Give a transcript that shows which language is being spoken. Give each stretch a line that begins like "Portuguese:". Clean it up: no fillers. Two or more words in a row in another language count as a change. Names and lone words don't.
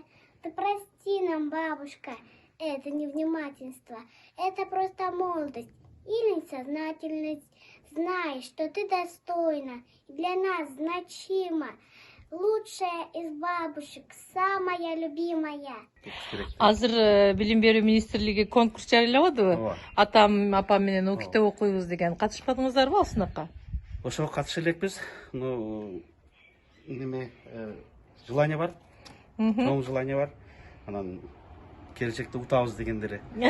Russian: Ты прости нам, бабушка, это невнимательство, это просто молодость или несознательность. Знай, что ты достойна и для нас значима. Лучшая из бабушек, самая любимая.
Kyrgyz: Азыр билим берүү министрлиги конкурс жарыялабадыбы? Атам, апам менен о китеп окуйбуз деген. Катышпадыңыздарбы ал сынакка? Ошого катыша элекпиз. Ну, неме желание бар. Чоң желание бар. Анан келечекте утабыз дегендери.